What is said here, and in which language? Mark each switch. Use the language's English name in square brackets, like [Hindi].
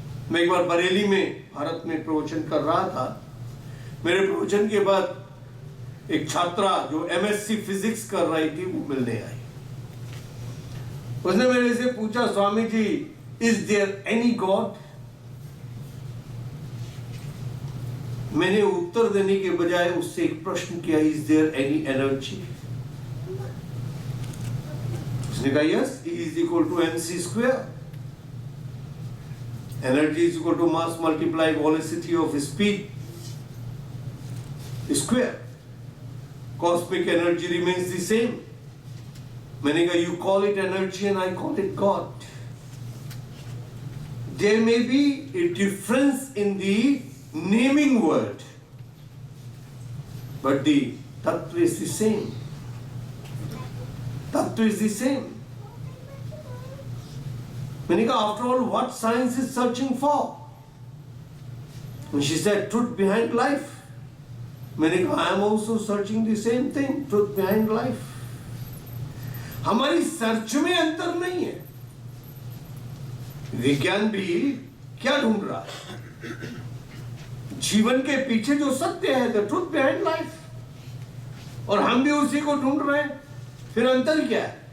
[Hindi] मैं एक बार बरेली में भारत में प्रवचन कर रहा था. मेरे प्रवचन के बाद एक छात्रा जो एमएससी फिजिक्स कर रही थी वो मिलने आई. उसने मेरे से पूछा, Swami ji, [English] Is there any god? [Hindi] मैंने उत्तर देने के बजाय उससे एक प्रश्न किया, [English] Is there any energy? [Hindi] उसने कहा [English] Yes, E is equal to mc square. Energy is equal to mass multiply velocity of speed square. Cosmic energy remains the same. [Hindi] मैंने कहा [English] you call it energy and I call it God. There may be a difference in the naming word, but the tattva is the same. Tattva is the same. [Hindi] मैंने कहा [English] after all what science is searching for? And she said truth behind life. [Hindi] मैंने कहा [English] I am also searching the same thing, truth behind life. [Hindi] हमारी search में अंतर नहीं है. विज्ञान भी क्या ढूंढ रहा है? जीवन के पीछे जो सत्य है, [English] the truth behind life. [Hindi] और हम भी उसी को ढूंढ रहे हैं. फिर अंतर क्या है?